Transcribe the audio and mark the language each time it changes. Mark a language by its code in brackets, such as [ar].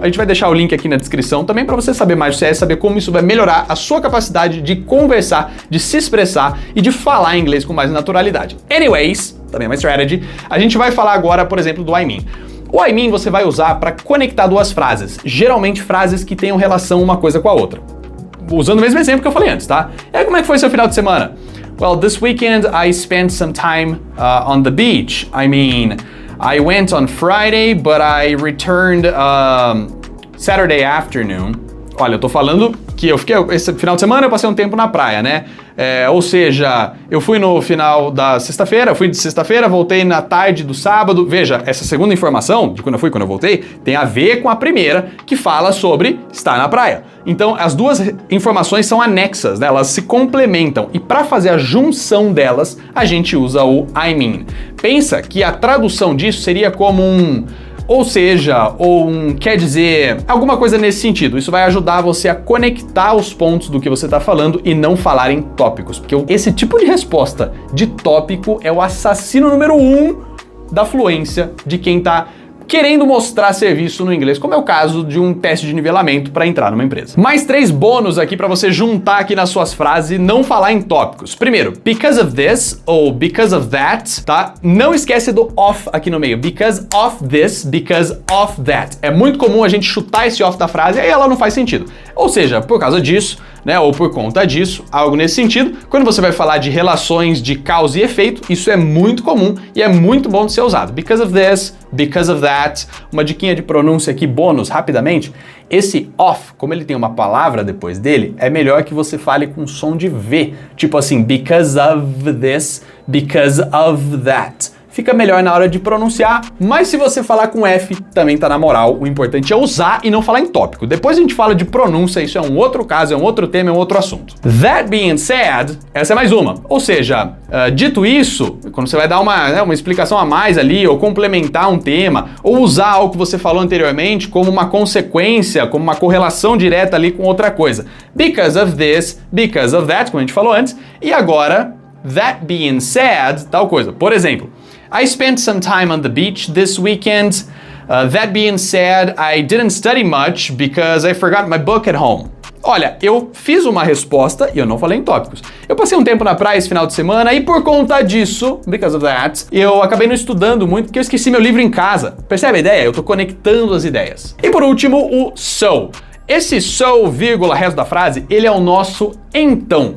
[pt] A gente vai deixar o link aqui na descrição também para você saber mais do CS, saber como isso vai melhorar a sua capacidade de conversar, de se expressar e de falar inglês com mais naturalidade. Anyways, também é uma strategy. A gente vai falar agora, por exemplo, do I mean. O I mean você vai usar para conectar duas frases, geralmente frases que tenham relação uma coisa com a outra. Usando o mesmo exemplo que eu falei antes, tá? E aí, como é que foi seu final de semana? [en] Well, this weekend I spent some time on the beach. I mean, I went on Friday, but I returned Saturday afternoon. [pt] Olha, eu tô falando que esse final de semana eu passei um tempo na praia, né? Ou seja, eu fui no final da sexta-feira, fui de sexta-feira, voltei na tarde do sábado. Veja, essa segunda informação, de quando eu voltei, tem a ver com a primeira, que fala sobre estar na praia. Então, as duas informações são anexas, né? Elas se complementam. E para fazer a junção delas, a gente usa o I mean. Pensa que a tradução disso seria como um ou seja, ou quer dizer, alguma coisa nesse sentido. Isso vai ajudar você a conectar os pontos do que você está falando e não falar em tópicos, porque esse tipo de resposta de tópico é o assassino número 1 da fluência de quem está querendo mostrar serviço no inglês, como é o caso de um teste de nivelamento para entrar numa empresa. Mais 3 bônus aqui para você juntar aqui nas suas frases e não falar em tópicos. [en] Primeiro, because of this ou because of that, tá? [pt] Não esquece do of aqui no meio. [en] Because of this, because of that. [pt] É muito comum a gente chutar esse of da frase e aí ela não faz sentido. Ou seja, por causa disso, né, ou por conta disso, algo nesse sentido. Quando você vai falar de relações de causa e efeito, isso é muito comum e é muito bom de ser usado. [en] Because of this, because of that. [pt] Uma diquinha de pronúncia aqui, bônus, rapidamente. Esse of, como ele tem uma palavra depois dele, é melhor que você fale com som de V. Tipo assim, [en] because of this, because of that. [pt] Fica melhor na hora de pronunciar, mas se você falar com F, também tá na moral. O importante é usar e não falar em tópico. Depois a gente fala de pronúncia, isso é um outro caso, é um outro tema, é um outro assunto. [en] That being said, [pt] essa é mais uma. Ou seja, dito isso, quando você vai dar uma explicação a mais ali, ou complementar um tema, ou usar algo que você falou anteriormente como uma consequência, como uma correlação direta ali com outra coisa. [en] Because of this, because of that, [pt] como a gente falou antes, e agora, [en] that being said, [pt] tal coisa. Por exemplo, [en] I spent some time on the beach this weekend. That being said, I didn't study much because I forgot my book at home. [pt] Olha, eu fiz uma resposta e eu não falei em tópicos. Eu passei um tempo na praia esse final de semana e por conta disso, [en] because of that, [pt] eu acabei não estudando muito porque eu esqueci meu livro em casa. Percebe a ideia? Eu tô conectando as ideias. E por último, o so. Esse so, vírgula, resto da frase, ele é o nosso então.